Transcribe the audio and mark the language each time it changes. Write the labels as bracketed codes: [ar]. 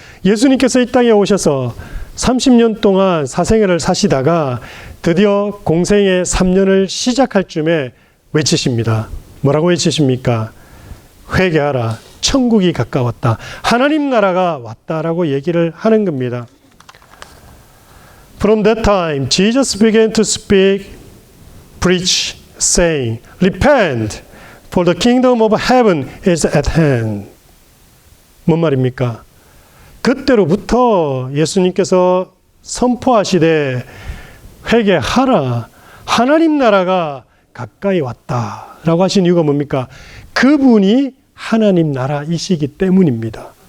[ko] 예수님께서 이 땅에 오셔서 30년 동안 사생애를 사시다가 드디어 공생의 3년을 시작할 쯤에 외치십니다. 뭐라고 외치십니까? 회개하라. 천국이 가까웠다. 하나님 나라가 왔다라고 얘기를 하는 겁니다. [en] From that time, Jesus began to speak, preach, saying, Repent, for the kingdom of heaven is at hand. [ko] 뭔 말입니까? 그때로부터 예수님께서 선포하시되 회개하라. 하나님 나라가 가까이 왔다라고 하신 이유가 뭡니까? 그분이 하나님 나라이시기 때문입니다.